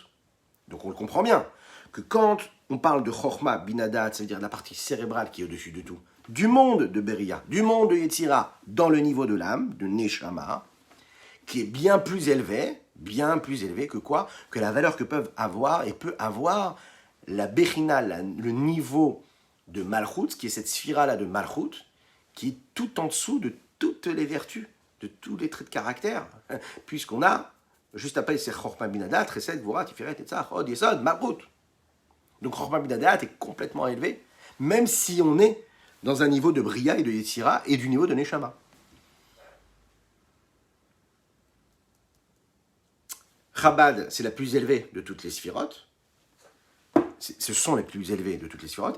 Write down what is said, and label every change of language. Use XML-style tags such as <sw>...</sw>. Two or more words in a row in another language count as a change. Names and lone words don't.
<fr>Donc on le comprend bien, que quand on parle de Chochma Bina Da'at, ça veut dire la partie cérébrale qui est au-dessus de tout, du monde de Beria, du monde de Yetzira, dans le niveau de l'âme, de Neshama, qui est bien plus élevé que quoi? Que la valeur que peuvent avoir et peut avoir la Bechina, le niveau de Malchut, qui est cette sphira-là de Malchut, qui est tout en dessous de toutes les vertus, de tous les traits de caractère, puisqu'on a, juste après, c'est Chochma Bina Da'at, Chesed, Gvura, Tiferet, Netzach, Hod, Yesod, Malchut. Donc Chochma Bina Da'at est complètement élevé, même si on est dans un niveau de Bria et de Yetzira et du niveau de Neshama. Chabad, c'est la plus élevée de toutes les sphirotes. Ce sont les plus élevés de toutes les sphirotes.</fr>